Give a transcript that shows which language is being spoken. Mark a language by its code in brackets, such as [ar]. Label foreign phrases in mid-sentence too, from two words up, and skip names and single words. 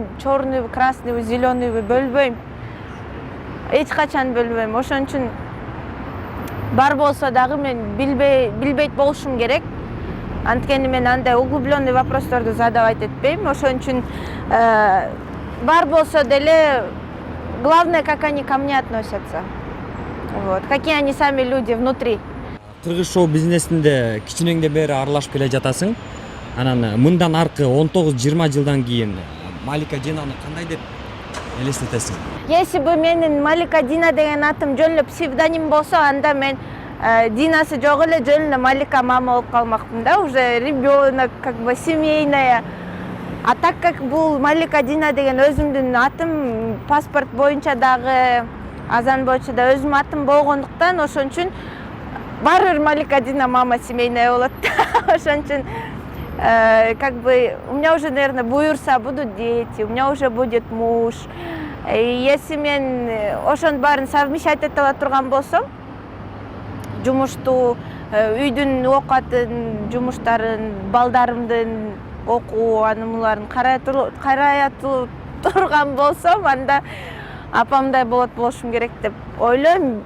[ky] Черныйбы, красныйбы, зеленыйбы бөлбөйм. Эч качан бөлбөйм. Ошон үчүн бар болсо дагы мен билбейт болушум керек. Анткени мен андай [ru] углубленный вопросторду [ky] задавать этпейм. Ошон үчүн бар болсо деле [ru] главное, как они ко мне относятся. Вот. Какие они сами люди внутри. [ky] Кыргыз шоу бизнесинде кичинеңден бери аралашып келе жатасың. Анан мындан аркы 19-20 жылдан кийин Малика Динаны кандай деп элестетесиң? [ru] Если бы [ky] менин Малика Дина деген атым жөн эле псевдоним болсо, анда мен Динасы жок эле жөн эле Малика мама болуп калмакмын да, [ru] уже ребенок, как бы семейная. А так как [ky] бул Малика Дина деген өзүмдүн атым, паспорт боюнча дагы азан боюнча да өзүмдүн атым болгондуктан, ошон үчүн баары бир Малика Дина мама семейная болот. Ошон үчүн [ru] как бы у меня уже, наверное, буюрса будут дети, у меня уже будет муж. [ky] Если мен ошон баарын совмещать эте ала турган болсом, жумушту, үйдүн оокатын, жумуштарын, балдарымдын окуу анымларын карая турган болсом, анда апамдай болушум керек деп ойлойм.